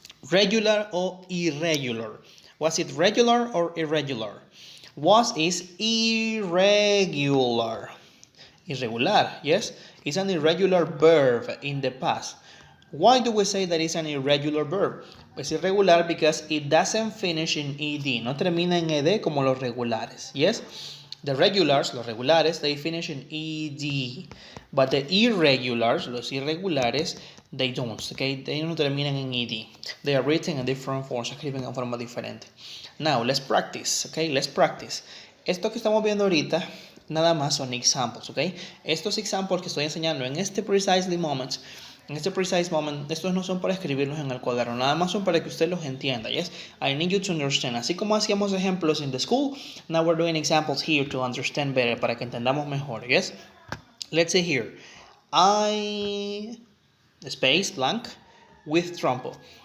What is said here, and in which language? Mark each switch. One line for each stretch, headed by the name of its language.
English: Regular or irregular? Was it regular or irregular? Was is irregular. Irregular, yes? It's an irregular verb in the past. Why do we say that it's an irregular verb?
Spanish: Es irregular
English: because it doesn't finish in ed.
Spanish: No termina en ed como los regulares, yes?
English: The regulars,
Spanish: los regulares,
English: they finish in ed. But the irregulars,
Spanish: los irregulares,
English: they don't, okay?
Spanish: They no terminan en ed.
English: They are written in different forms,
Spanish: se escriben en forma diferente.
English: Now, let's practice, okay? Let's practice.
Spanish: Esto que estamos viendo ahorita, nada más son examples, okay? Estos examples que estoy enseñando en este precisely moment En este precise moment, estos no son para escribirlos en el cuaderno, nada más son para que usted los entienda, yes?
English: I need you to understand.
Spanish: Así como hacíamos ejemplos
English: in the school, now we're doing examples here to understand better,
Spanish: para que entendamos mejor,
English: yes? Let's say here, I space blank with trumpo.